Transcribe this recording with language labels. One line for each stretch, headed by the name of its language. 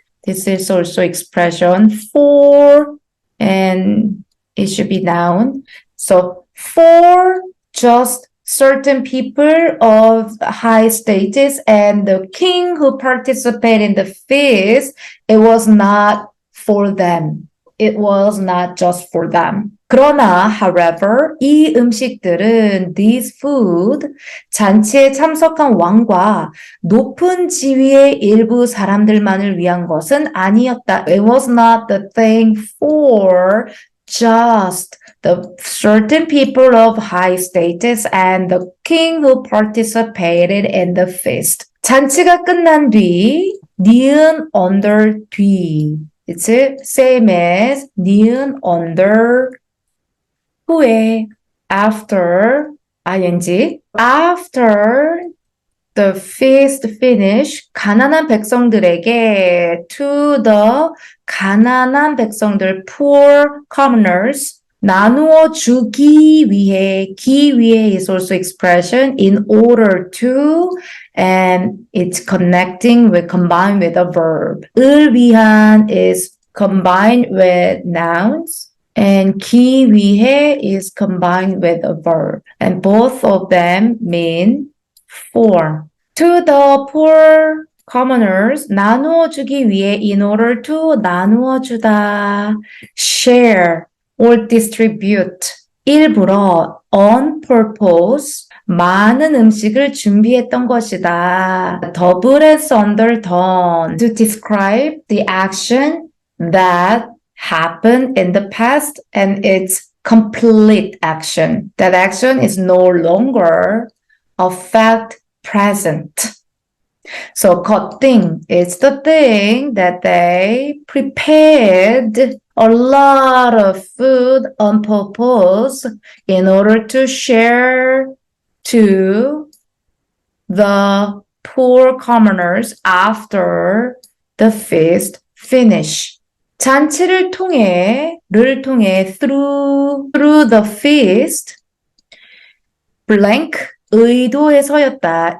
English: This is also expression for, and it should be noun. So, for just certain people of high status and the king who participated in the feast, it was not for them. It was not just for them.
Korean: 그러나, however, 이 음식들은
English: these food,
Korean: 잔치에 참석한 왕과 높은 지위의 일부 사람들만을 위한 것은 아니었다.
English: It was not the thing for just the certain people of high status and the king who participated in the feast.
Korean: 잔치가 끝난 뒤, 니은 under 뒤.
English: It's same as 니은 under 후에 after ing. After the feast finish,
Korean: 가난한 백성들에게
English: to the 가난한 백성들, poor commoners,
Korean: 나누어 주기 위해,
English: 기 위해 is also expression in order to, and it's connecting with, combined with a verb. 을 위한 is combined with nouns. And 기 위해 is combined with a verb. And both of them mean for. To the poor commoners,
Korean: 나누어 주기 위해
English: in order to
Korean: 나누어 주다.
English: Share or distribute.
Korean: 일부러
English: on purpose
Korean: 많은 음식을 준비했던 것이다.
English: Double as underdone. To describe the action that happened in the past and its complete action. That action is no longer a fact present. So 겉ting is the thing that they prepared a lot of food on purpose in order to share to the poor commoners after the feast finish.
Korean: 잔치를 통해, 를 통해
English: through the feast,
Korean: blank, 의도해서였다.